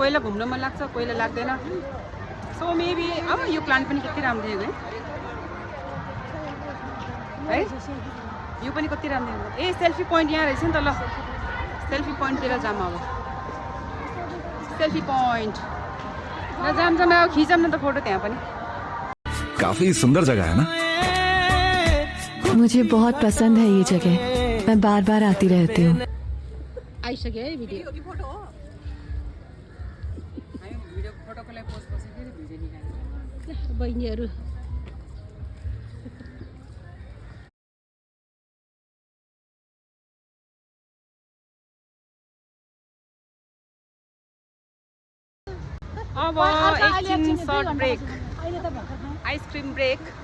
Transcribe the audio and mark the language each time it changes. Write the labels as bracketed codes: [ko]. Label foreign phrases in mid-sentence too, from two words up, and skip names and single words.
[ne] कोहीलाई घुम्न मन लाग्छ, कोहीलाई लाग्दैन। [en] So maybe [ne] अब यो प्लान्ट पनि कति राम्रो थियो है। यो पनि कति राम्रो थियो। ए [en] selfie point [ne] यहाँ रहेछ नि त। ल सेल्फी पोइन्टतिर जाऊँ अब। [en] selfie point [ne] र जाम अब खिचौँ न त फोटो त्यहाँ पनि। [hi] काफी सुंदर जगह है ना। मुझे बहुत पसंद है ये जगह, मैं बार बार आती रहती हूँ। [ne] आइसक्यो है भिडियो। फोटोको लागि पोस्ट बसेको थियो, भिडियो निकाल्नु। बहिनीहरू अब एकछिन [en] short break, ice cream break.